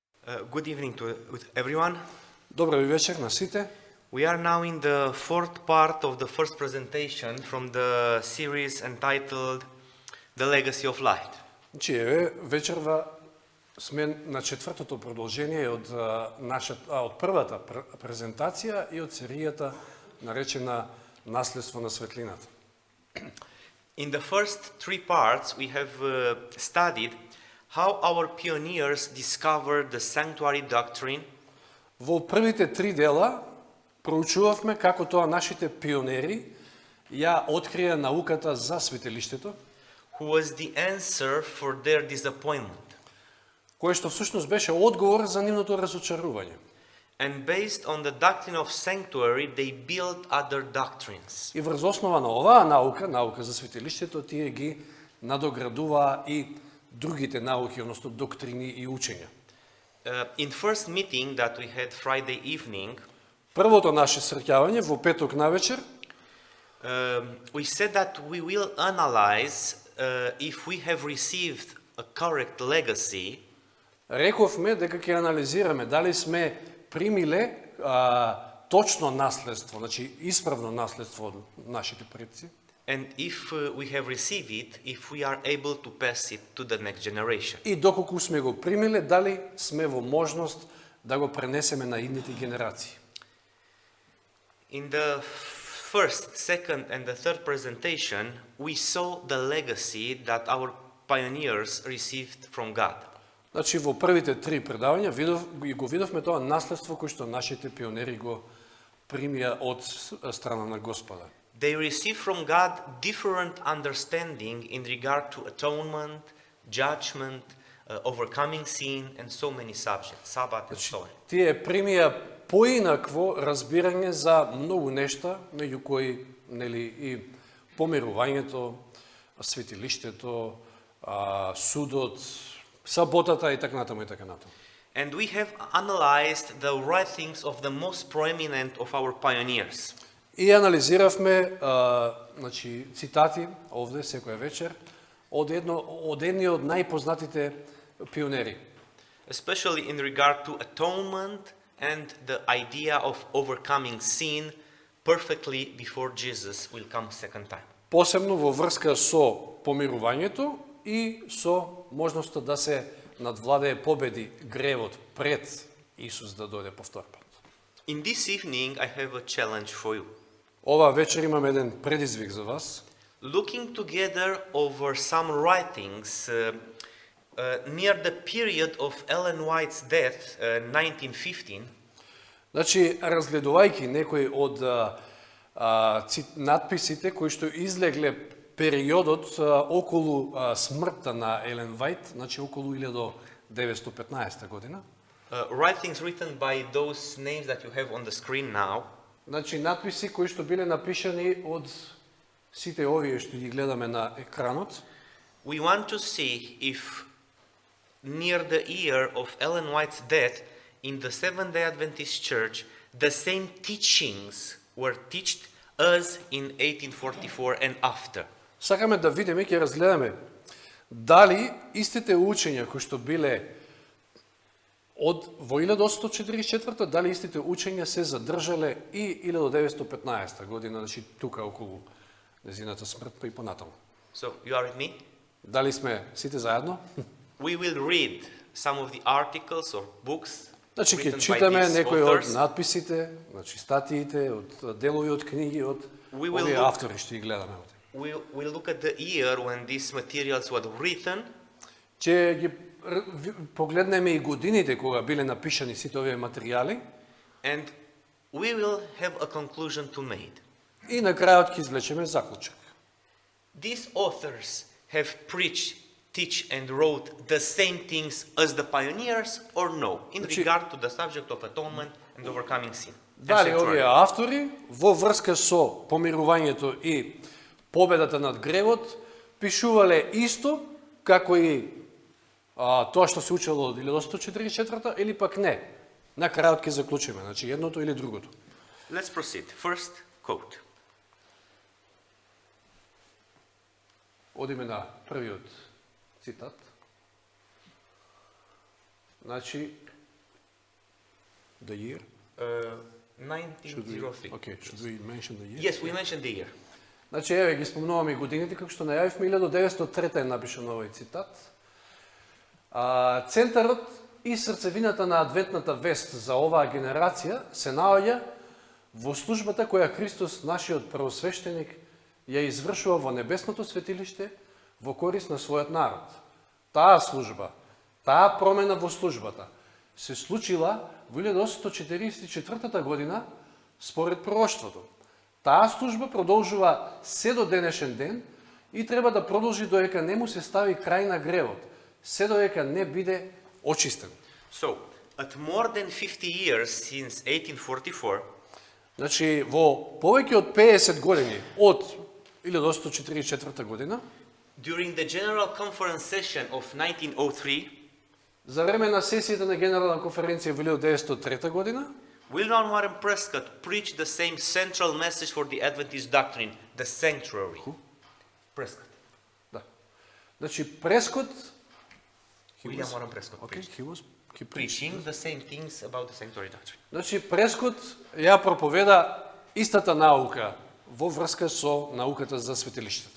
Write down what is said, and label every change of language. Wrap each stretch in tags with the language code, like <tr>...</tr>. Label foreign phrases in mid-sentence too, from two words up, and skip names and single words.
<en>Good evening to everyone.</en> <mk>Добър вечер на сите.</mk> <en>We are now in the fourth part of the first presentation from the series entitled The Legacy of Light.</en> <mk>Значи, вечерва сме на четвртото продължение от първата презентация и от серията наречена Наследство на светлината.</mk> <en>In the first three parts we have studied how our pioneers discovered the sanctuary doctrine.</en> <mk>Во првите три дела проучувавме како тоа нашите пионери ја открија науката за светилиштето,</mk> <en>Who was the answer for their disappointment.</en> <mk>кое што всушност беше одговор за нивното разочарување.</mk> <en>And based on the doctrine of sanctuary, they built other doctrines.</en> <mk>И врз основа на оваа наука за светилиштето, тие ги надоградуваа и другите науки, односно доктрини и учења.</mk> <en>In first meeting that we had Friday evening,</en> <mk>Првото наше среќавање во петок навечер,</mk> <en>we said that we will analyze if we have received a correct legacy</en> <mk>рековме дека ќе анализираме дали сме примиле точно наследство, значи исправно наследство од нашите предци,</mk> <en>and if we have received it, if we are able to pass it to the next generation.</en> <mk>и доколку сме го примиле, дали сме во можност да го пренесеме на идните генерации.</mk> <en>In the first, second, and the third presentation, we saw the legacy that our pioneers received from God.</en> <mk>Значи во првите три предавања го видовме тоа наследство кој што нашите пионери го примија од страна на Господа.</mk> <en>They received from God different understanding in regard to atonement, judgment, overcoming sin, and so many subjects, Sabbath and so on.</en> <mk>Тие примија поинакво разбирање за многу нешта, меѓу кои нели и помирувањето, светилиштето, судот, саботата и така натаму и така натаму.</mk> <en>And we have analyzed the writings of the most prominent of our pioneers.</en> <mk>И анализиравме значи цитати овде секоја вечер од едни од најпознатите пионери.</mk> <en>Especially in regard to atonement and the idea of overcoming sin perfectly before Jesus will come second time.</en> <mk>Посебно во врска со помирувањето и со можноста да се надвладее победи гревот пред Исус да дојде повтор пат.</mk> <en>In this evening I have a challenge for you.</en> <mk>Ова вечер имам еден предизвик за вас.</mk> <en>Looking together over some writings near the period of Ellen White's death, 1915,</en> <mk>Значи, разгледувајќи некои од надписите кои што излегле периодот околу смртта на Елен Вајт, значи околу 1915 година.</mk> <en>writings written by those names that you have on the screen now,</en> <mk>Значи, надписи кои што биле напишани од сите овие што ги гледаме на екранот.</mk> <en>we want to see if near the year of Ellen White's death in the Seventh-day Adventist Church, the same teachings were taught us in 1844 and after.</en> <mk>Сакаме да видиме, ќе разгледаме дали истите учења кои што биле во 1844, дали истите учења се задржале и 1915 година, значи тука околу незината смрт и понатаму.</mk> <en>So, you are with me?</en> <mk>Дали сме сите заедно?</mk> <en>We will read some of the articles or books</en> <mk>Значи ќе</mk> <en>written by</en> <mk>читаме</mk> <en>these</en> <mk>некои од</mk> <en>authors.</en> <mk>надписите, значи статиите, од делови од книги, од</mk> <en>We will</en> <mk>овие</mk> <en>look-</en> <mk>автори што ги гледаме овде.</mk> <en>We'll look at the year when these materials were written,</en> <mk>Ќе ги погледнеме и годините кога биле напишани сите овие материјали</mk> <en>and we will have a conclusion to make.</en> <mk>и на крајот ќе извлечеме заклучок.</mk> <en>These authors have preached, teach and wrote the same things as the pioneers or no, in</en> <mk>Значи-</mk> <en>regard to the subject of atonement and overcoming sin. and</en> <mk>Дали</mk> <en>sanctuary.</en> <mk>овие автори во врска со помирувањето и победата над гревот пишувале исто како и тоа што се учело од 1944 или пак не. На крајот ќе заклучиме, значи едното или другото.</mk> <en>Let's proceed. First quote.</en> <mk>Одиме на првиот цитат. Значи,</mk> <en>The year? 1903. Okay, should we mention the year? Yes, we mentioned the year.</en> <mk>Значи, еве ги спомнуваме годините, како што најавивме, 1903 е напишан овој цитат. Центарот и срцевината на адвентната вест за оваа генерација се наоѓа во службата која Христос, нашиот првосвештеник, ја извршува во небесното светилиште во корис на својот народ. Таа служба, таа промена во службата се случила во 1844 година според пророштвото. Таа служба продолжува се до денешен ден и треба да продолжи доека не му се стави крај на гревот, се доека не биде очистен.</mk> <en>So, at more than 50 years since 1844,</en> <mk>Значи, во повеќе од 50 години од 1844 година,</mk> <en>during the General Conference session of 1903,</en> <mk>за време на сесијата на Генерална конференција во 1903 година,</mk> <en>William Warren Prescott preached the same central message for the Adventist doctrine, the sanctuary. Prescott.</en> <mk>да. Значи, Прескот,</mk> <en>William Warren Prescott okay, preached. he preached. Preaching the same things about the sanctuary doctrine.</en> <mk>Значи, Прескот ја проповеда истата наука во врска со науката за светилиштето.</mk>